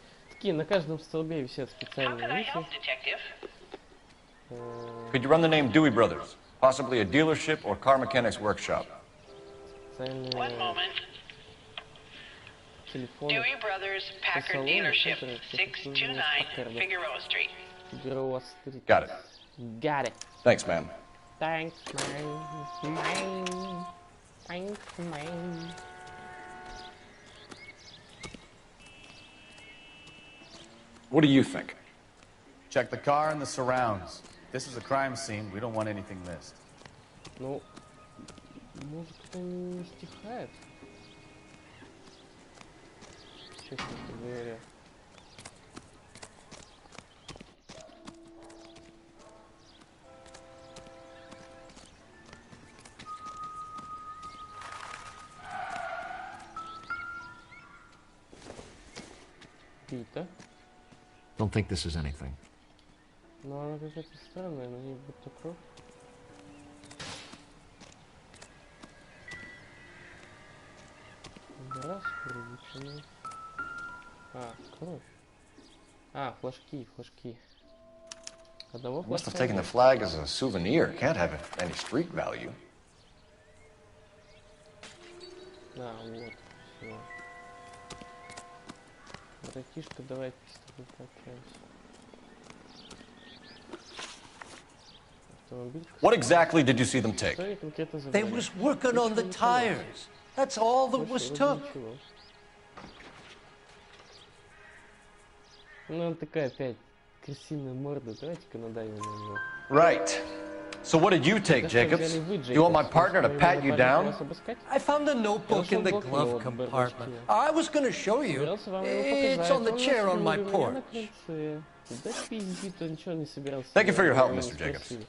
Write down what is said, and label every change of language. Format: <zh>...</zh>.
<ru>Такие на каждом столбе висят специальные вещи.</ru> <en>Could you run the name Dewey Brothers? Possibly a dealership or car mechanics workshop. One moment. Dewey Brothers Packard Dealership, 629 Figueroa Street. Got it. Got it. Thanks, man. Thanks, man. Thanks, man. What do you think? Check the car and the surrounds. This is a crime scene. We don't want anything missed.</en> <ru>Ну, музыка-то не стихает. Честно говоря. чью-то.</ru> <en>Don't think this is anything.</en> <ru>Но она какая-то странная, на ней будто кровь. Раскручиваем. А, кровь. А, флажки. Одного</ru> <en>Must have</en> <ru>флажка.</ru> <en>taken the flag as a souvenir. Can't have any street value.</en> <ru>А, вот, все. Братишка, давай с тобой пообщаемся.</ru> <en>What exactly did you see them take? They was working on the tires. That's all that was took.</en> <ru>Ну, он такая опять крысиная морда. Давайте-ка надавим на него.</ru> <en>Right. So what did you take, Jacobs? You want my partner to pat you down? I found a notebook in the glove compartment. I was going to show you. It's on the chair on my porch. Thank you for your help, Mr. Jacobs.</en>